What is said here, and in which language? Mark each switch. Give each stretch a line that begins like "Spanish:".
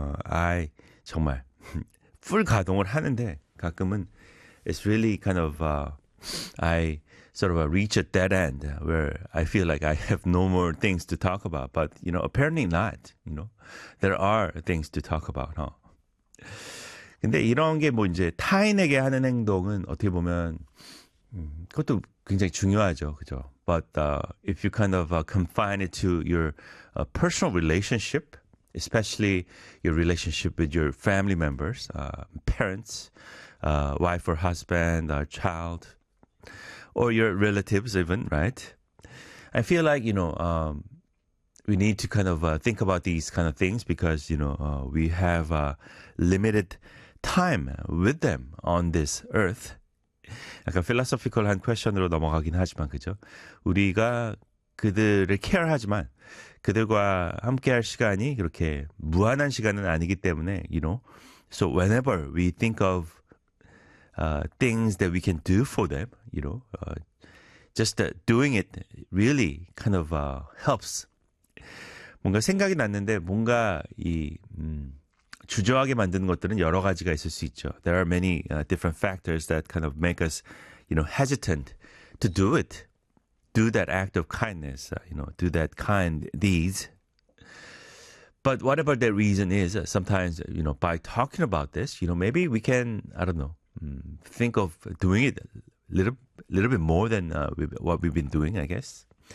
English: I
Korean: 정말 full 가동을 하는데 가끔은
English: it's really kind of I sort of reach a dead end where I feel like I have no more things to talk about. But you know, apparently not. You know, there are things to talk about. Huh?
Korean: 근데 이런 게 뭐 이제 타인에게 하는 행동은 어떻게 보면 그것도 굉장히 중요하죠, 그죠?
English: But if you kind of confine it to your personal relationship, especially your relationship with your family members, parents, wife or husband, child, or your relatives even, right? I feel like, you know, we need to kind of think about these kind of things because, you know, we have limited time with them on this earth.
Korean: 약간 philosophical한 question으로 넘어가긴 하지만 그죠? 우리가 그들을 care하지만 그들과 함께할 시간이 그렇게 무한한 시간은 아니기 때문에
English: you know, so whenever we think of things that we can do for them, you know, just doing it really kind of helps.
Korean: 뭔가 생각이 났는데 뭔가 이 주저하게 만드는 것들은 여러 가지가 있을 수 있죠.
English: There are many different factors that kind of make us, you know, hesitant to do it. Do that act of kindness, you know, do that kind deeds. But whatever the reason is, sometimes, you know, by talking about this, you know, maybe we can, I don't know, think of doing it a little bit more than what we've been doing, I guess.